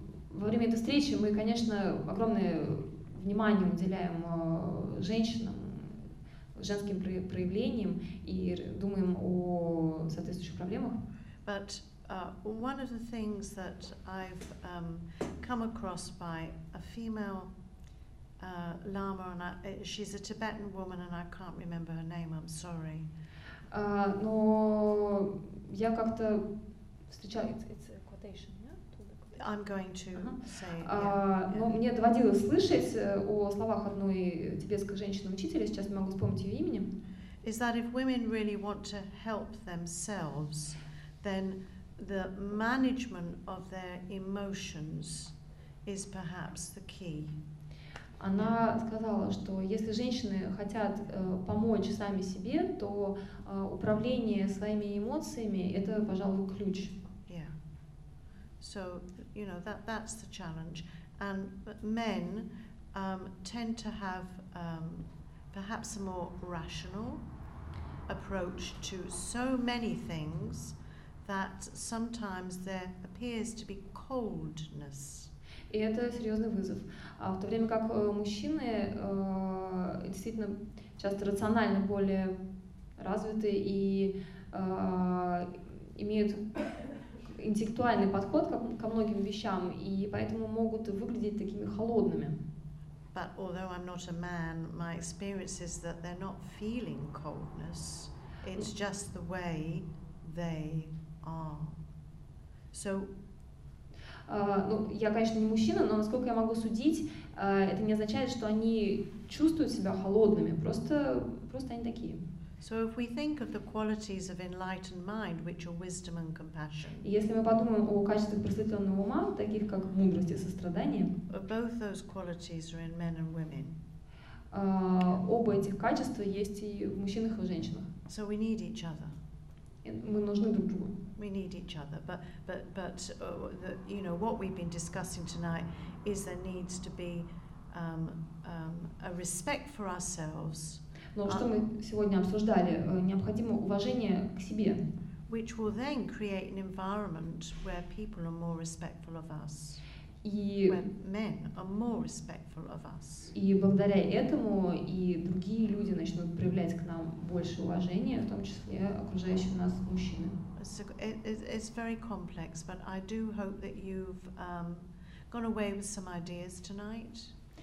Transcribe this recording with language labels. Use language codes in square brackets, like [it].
[ru] Во время этой встречи мы, конечно, огромное внимание уделяем женщинам, женским проявлениям и думаем о соответствующих проблемах. [en] But one of the things that I've come across by a female lama, and she's a Tibetan woman, and I can't remember her name. I'm sorry. [ru] Но я как-то встречала. [en] It's a quotation, yeah? I'm going to say. [ru] Но мне доводилось слышать о словах одной тибетской женщины-учителя. Сейчас не могу вспомнить ее имени. [en] Is that if women really want to help themselves, then the management of their emotions is perhaps the key. [ru] Она сказала, что если женщины хотят помочь сами себе, то управление своими эмоциями – это, пожалуй, ключ. [en] Yeah. So, that's the challenge. And men tend to have perhaps a more rational approach to so many things that sometimes there appears to be coldness. [ru] И это серьезный вызов. В то время как мужчины действительно часто рационально более развиты и имеют интеллектуальный подход ко многим вещам, и поэтому могут выглядеть такими холодными. [en] But although I'm not a man, my experience is that they're not feeling coldness. It's just the way they are. So, [ru] ну, я, конечно, не мужчина, но насколько я могу судить, это не означает, что они чувствуют себя холодными, просто они такие. [en] So if we think of the qualities of enlightened mind, which are wisdom and compassion, [ru] если мы подумаем о качествах просветленного ума, таких как мудрость и сострадание, [en] both those qualities are in men and women. [ru] Оба этих качества есть и в мужчинах и в женщинах. [en] So we need each other. [ru] Мы нужны друг другу. [en] We need each other, but you know what we've been discussing tonight is there needs to be a respect for ourselves. [ru] Но что мы сегодня обсуждали, необходимо уважение к себе. [en] Which will then create an environment where people are more respectful of us. Where men are more respectful of us. [ru] И благодаря этому и другие люди начнут проявлять к нам больше уважения, в том числе окружающие нас мужчины. [en] It's very complex, but I do hope that you've gone away with some ideas tonight.